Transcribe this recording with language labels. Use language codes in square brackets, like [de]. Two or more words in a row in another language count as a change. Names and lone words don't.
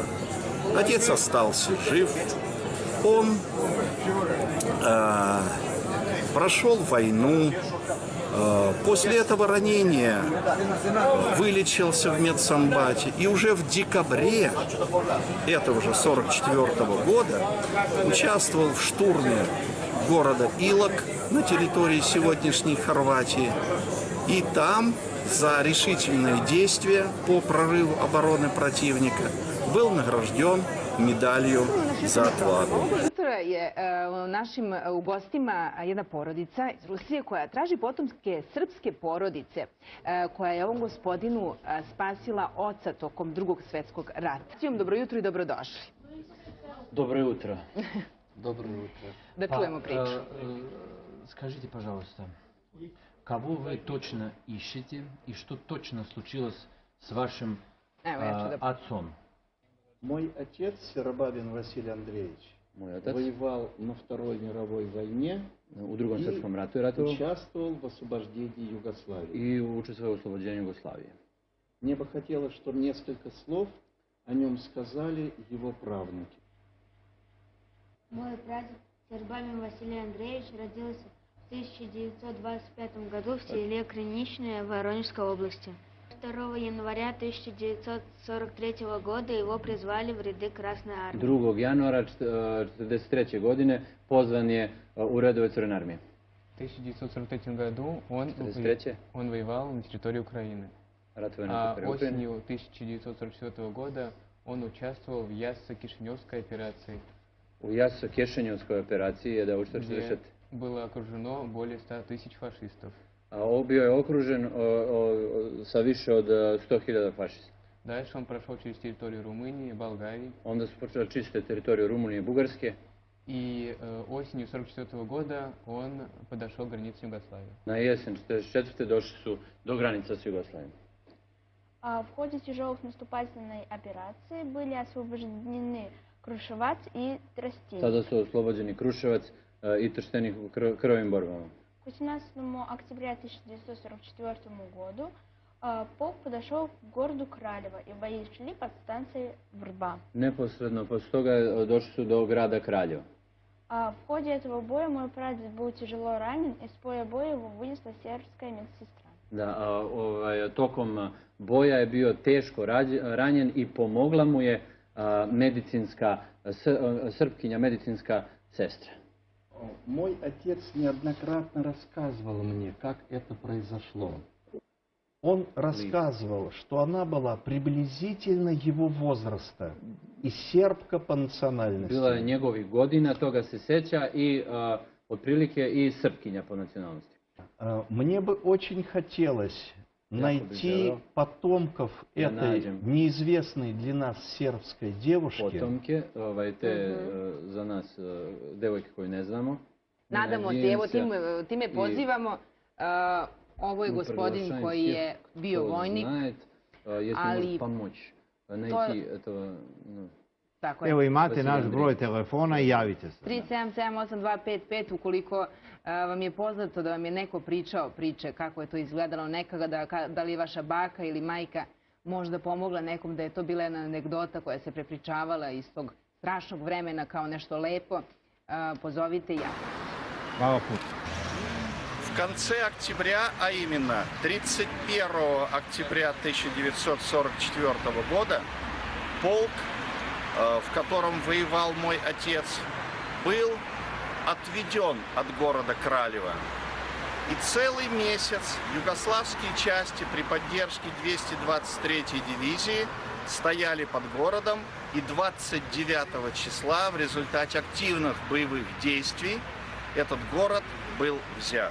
[ru] Отец остался жив, он прошел войну, после этого ранения вылечился в медсанбате и уже в декабре этого же 1944 года участвовал в штурме города Илок на территории сегодняшней Хорватии. И там за решительные действия по прорыву обороны противника был награжден медалью za отвагу. [sr] Jutro je našim u gostima jedna porodica iz Rusije koja traži potomske srpske porodice koja je ovom gospodinu spasila oca tokom Drugog svjetskog rata. Dobro jutro i dobrodošli. [ru] Доброе утро. Доброе утро. [sr] Da čujemo priču. [ru] Скажите, пожалуйста, кого вы точно ищете и что точно случилось с вашим отцом? Мой отец, Сербабин Василий Андреевич, воевал на Второй мировой войне [sr] u Drugom svjetskom ratu je ratovao [ru] участвовал в освобождении Югославии. [sr] i učestvovao u oslobođenju Jugoslavije. [ru] Мне бы хотелось, чтобы несколько слов о нем сказали его правнуки. Мой прадед Сербабин Василий Андреевич родился в 1925 году в селе Криничное Воронежской области. 2 января 1943 года его призвали в ряды Красной армии. [sr] 2. januara 1943. godine pozvan je u redove Crvene armije. [ru] В 1943 году он воевал на территории Украины. А осенью 1944 года он участвовал в Яссо-Кишиневской операции. [sr] U Jasso-Kešenjevskoj operaciji je da [ru] где было окружено более 100 тысяч фашистов. [sr] A bio je okružen sa više od 100.000 fašista. [ru] Дальше он прошел через территорию Румынии, Болгарии. [sr] Onda su počeli čistiti teritoriju Rumunije i Bugarske. [ru] И осенью 1944 года он подошел к границе Югославии. [sr] Na jesen 1944. došli su do granica s Jugoslavijom. [ru] В ходе тяжелых наступательной операции были освобождены Крушеваc и Тростень. [sr] Sada su oslobođeni Kruševac i Trstenik u krvavim borbama. [ru] 18 октября 1944 году полк подошел к городу Кралево, и бои шли под станцией Vrba. [sr] Neposredno posle toga došli su do grada Kraljevo. [ru] В ходе этого боя мой прадед был тяжело ранен, и с поля боя его вынесла сербская медсестра. [sr] Da, tokom boja je bio teško ranjen i pomogla mu je srpkinja medicinska sestra. [ru] Мой отец неоднократно рассказывал мне, как это произошло. Он рассказывал, что она была приблизительно его возраста и сербка по национальности. [sr] Bila je njegovih godina, toga se seća i otprilike i srpkinja po nacionalnosti. [ru] Мне бы очень хотелось найти потомков этой неизвестной для нас сербской девушки. [sr] Potomke, te za nas devojke koju ne znamo. Nadamo se, evo time pozivamo. Ovo je gospodin koji je bio vojnik, ali... Evo imate naš broj telefona i javite se. 3778255 ukoliko vam je poznato da vam je neko pričao priče kako je to izgledalo nekada, da li je vaša baka ili majka možda pomogla nekom, da je to bila jedna anegdota koja se prepričavala iz tog strašnog vremena kao nešto lepo, pozovite i javite. Hvala puno. [ru] В конце октября, а именно 31 октября 1944 года, полк, в котором воевал мой отец, был отведен от города Кралево. И целый месяц югославские части при поддержке 223-й дивизии стояли под городом, и 29 числа в результате активных боевых действий этот город был взят.